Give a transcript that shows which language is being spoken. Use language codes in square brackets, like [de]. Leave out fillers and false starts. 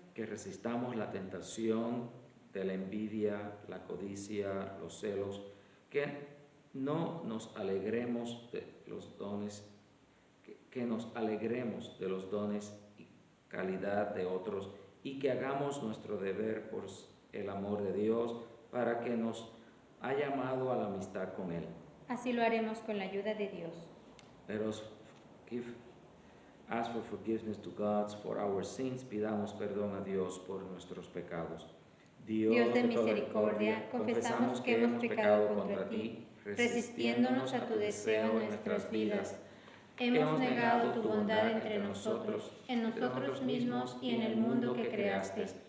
[es] Que resistamos la tentación de la envidia, la codicia, los celos, que no nos alegremos de los dones, que nos alegremos de los dones y calidad de otros y que hagamos nuestro deber por el amor de Dios para que nos ha llamado a la amistad con Él. Así lo haremos con la ayuda de Dios. [en] Let us ask for forgiveness to God for our sins. [es] Pidamos perdón a Dios por nuestros pecados. Dios de misericordia, confesamos que hemos pecado contra ti, resistiéndonos a tu deseo en nuestras vidas. Hemos negado tu bondad entre nosotros, en nosotros mismos y en el mundo que creaste.